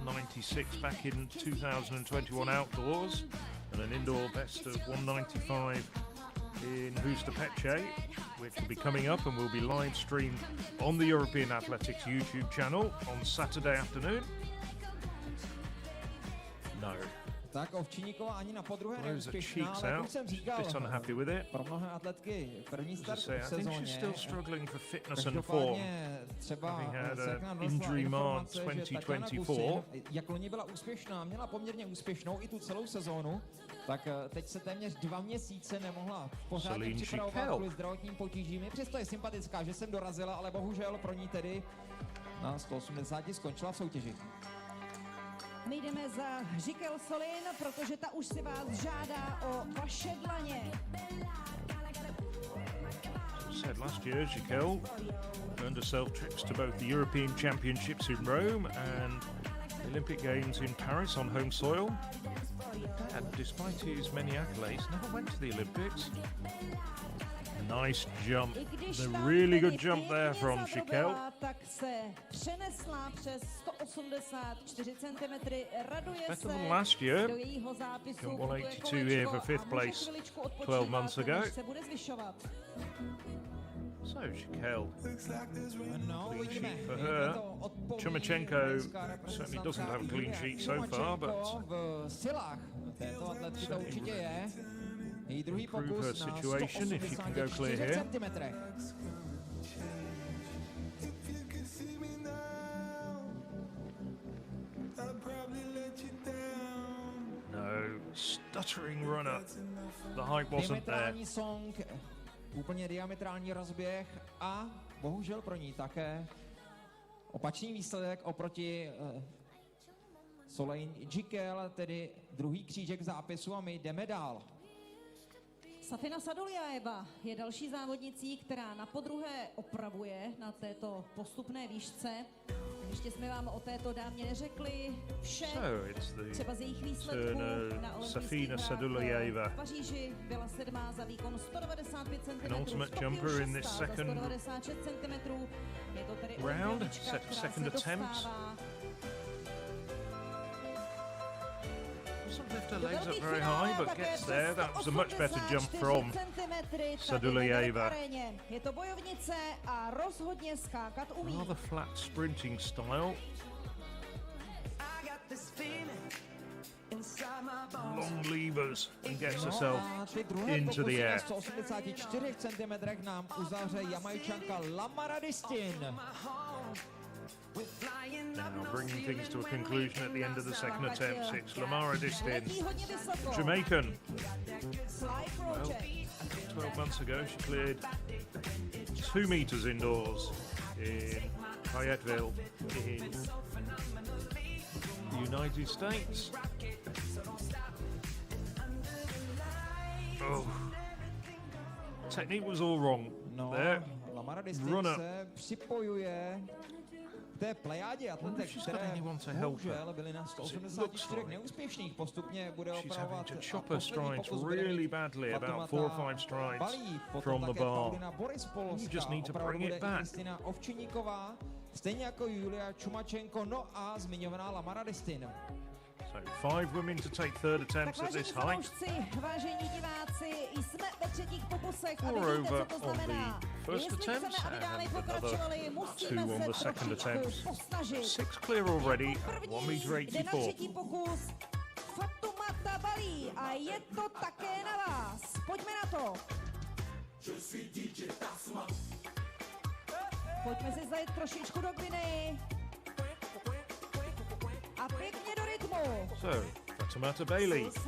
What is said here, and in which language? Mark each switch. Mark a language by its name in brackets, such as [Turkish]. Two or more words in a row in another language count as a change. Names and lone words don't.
[English] 196 back in 2021 outdoors, and an indoor best of 195 in Hustapeche, which will be coming up and will be live streamed on the European Athletics YouTube channel on Saturday afternoon. No. [Czech] Tak Ovčinníková ani na podruhé [English] Blows her [Czech] neúspěšná, [English] cheeks [Czech] ale jak [English] out. [Czech] už jsem [English] Bit [Czech] říkal, [English] unhappy with it. [Czech] pro mnohé atletky první start [English] As I say, [Czech] v [English] I think she's [Czech] sezóně. [English] still struggling for fitness and form. [Czech] Každopádně třeba [English] Having had [Czech] se [English] a [Czech] k nám [English] injury [Czech] dostala [English] marked [Czech] informace, že Tatiana [English] 2024. [Czech] Gusin, jak loni byla úspěšná, měla poměrně úspěšnou i tu celou sezónu, tak teď se téměř 2 měsíce nemohla pořádně [English] Celine [Czech] připravovat [English] Schickel. [Czech] kvůli zdravotním potížím. Přesto je sympatická, že jsem dorazila, ale bohužel pro ní tedy na 180 skončila v soutěži. My jdeme za Schickel Solin, protože ta už si vás žádá o vaše dlaně. [English] Said last year, Schickel earned herself trips to both the European Championships in Rome and the Olympic Games in Paris on home soil. And despite his many accolades, never went to the Olympics. A nice jump. A really good jump there from Schickel. [Czech] Tak se přenesla přes 184 cm, raduje [English] Better [Czech] se [English] than last year. [Czech] do jejího zápisu. [English] Got [Czech] Putuje [English] 182 here for fifth [Czech] kolečko a může [English] place [Czech] chviličku [English] 12 [Czech] odpočívat, [English] months ago. [Czech] než se bude zvyšovat. [English] So Schickel, [Czech] No, [English] clean [Czech] uvidíme. [English] sheet for [Czech] Jak [English] her. [Czech] to odpoví Chomachenko ukrajinská [English] certainly [Czech] reprezentace [English] doesn't have a clean [Czech] Julia [English] sheet so far, but [Czech] Chomachenko v silách této atletky to určitě je. Její druhý [English] improve [Czech] pokus [English] her [Czech] na [English] situation if she can go clear [Czech] 184 [English] here. [Czech] centimetrech. [English] No, stuttering runner. The height wasn't there. [Czech] Diametrální song, úplně diametrální rozběh a bohužel pro ní také opačný výsledek oproti Soleil Schickel, tedy druhý křížek v zápisu a my jdeme dál. Safina Saduljaeva je další závodnicí, která na podruhé opravuje na této postupné výšce. Ještě jsme vám o této dámě neřekli vše, [English] So it's the [Czech] třeba z jejich výsledků na olympijských [English] Safina [Czech] hrách [English] Saduljaeva. [Czech] v Paříži. Byla 7. za výkon 195 cm, [English] Penultimate jumper in this [Czech] za [English] second [Czech] 196 cm. Je to tedy [English] round, [Czech] olympionička, která [English] second [Czech] se [English] attempt. [Czech] dostává [English] Doesn't lift her [Czech] do [English] legs up [Czech] velkých [English] very [Czech] finále, [English] high, but [Czech] také [English] gets [Czech] přes [English] there. That was a much better jump [Czech] 184 [English] from [Czech] centimetry [English] Saduljaeva. [Czech] tady na aréně. Je to bojovnice a rozhodně skákat umí. [English] rather flat sprinting style. I got this feeling inside my bones. Long levers and gets [Czech] No [English] herself [Czech] a ty druhé [English] into the [Czech] pokusy na [English] air. [Czech] 184 cm nám uzavře Jamajčanka Lamaradistin. [English] We're flying up Now no bringing things to a ceiling when conclusion at the end of the second attempt. It's Lamaradistin, [Czech] Letí hodně vysoko. [English] Jamaican. Fly Project. 12 months ago, she cleared 2 meters indoors in Fayetteville in the United States. Oh. Technique was all wrong [Czech] No, [English] there. [Czech] Lamaradistin [English] Runner. [Czech] se připojuje k té plejádě atletek, [English] she's got [Czech] které [English] anyone to help her. [Czech] bohužel byly na 184 [English] like [Czech] neúspěšných. Postupně bude [English] she's [Czech] opravovat [English] having to chop [Czech] a [English] her [Czech] poslední [English] strides [Czech] pokus bude [English] really [Czech] mít [English] badly, about [Czech] Fatumata [English] 4 or 5 strides [Czech] Balí, potom [English] from the [Czech] také [English] bar. [Czech] Paulina Borispolská, [English] You just need to [Czech] opravdu [English] bring it [Czech] bude i [English] back. [Czech] Kristina Ovčinníková, stejně jako Julia Chomachenko, no a zmiňovaná Lamaradistin. [English] So 5 women to take third [Czech] Tak [English] attempts at [Czech] vážení [English] this height. [Czech] fanoušci, vážení diváci, jsme ve třetích pokusech a vy [English] Moreover, [Czech] víte, co to [English] on the [Czech] znamená. [English] first [Czech] Jestli chceme, [English] attempt [Czech] aby dámy [English] and another [Czech] pokračovaly, [English] 2 [Czech] musíme [English] on [Czech] se [English] the second [Czech] trošičku [English] attempt. [Czech] posnažit. [English] 6 clear already [Czech] Jako [English] at [Czech] první [English] 1 meter [Czech] jde na [English] 84. [Czech] třetí pokus Fatumata Balí a je to také na vás. Pojďme na to. Pojďme si zajet trošičku do Gvineji. A pěkně do rytmu. [English] So, Fatumata Bailey.